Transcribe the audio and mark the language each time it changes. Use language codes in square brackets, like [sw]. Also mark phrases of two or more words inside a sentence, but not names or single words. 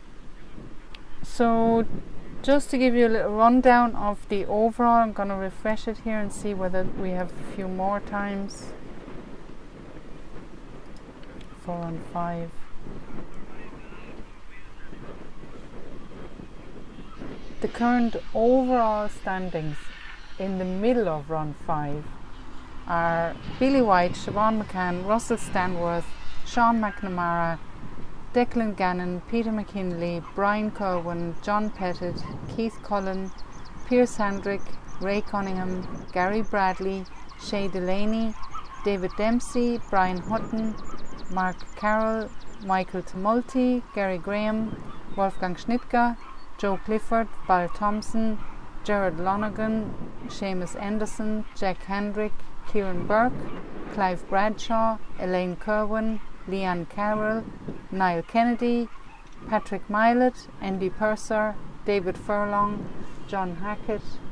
[en] So just to give you a little rundown of the overall, I'm going to refresh it here and see whether we have a few more times for run 5. The current overall standings in the middle of run 5 are Billy White, Siobhan McCann, Russell Stanworth, Sean McNamara, Declan Gannon, Peter McKinley, Brian Kerwin, John Pettit, Keith Cullen, Pierce Hendrick, Ray Cunningham, Gary Bradley, Shay Delaney, David Dempsey, Brian Hutton, Mark Carroll, Michael Tumulty, Gary Graham, Wolfgang Schnittger, Joe Clifford, Val Thompson, Gerard Lonergan, Seamus Anderson, Jack Hendrick, Kieran Burke, Clive Bradshaw, Elaine Kerwin, Leanne Carroll, Niall Kennedy, Patrick Milet, Andy Purser, David Furlong, John Hackett,